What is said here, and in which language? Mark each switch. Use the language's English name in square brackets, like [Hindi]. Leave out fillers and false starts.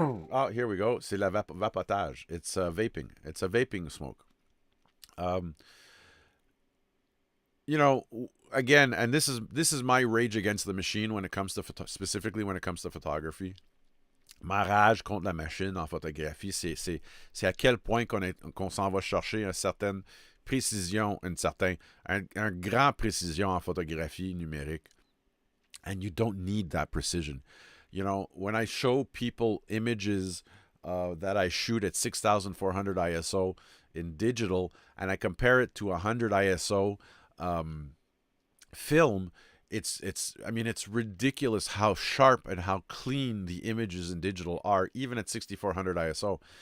[English] Oh, here we go. [French] C'est la vapotage. [English] It's vaping. It's a vaping smoke. Um, again, and this is my rage against the machine when it comes to specifically when it comes to photography. [French] Ma rage contre la machine en photographie, c'est à quel point qu'on s'en va chercher une certaine précision, un grand précision en photographie numérique. [English] And you don't need that precision. When I show people images that I shoot at 6400 ISO in digital, and I compare it to 100 ISO film, it's ridiculous how sharp and how clean the images in digital are, even at 6400 ISO.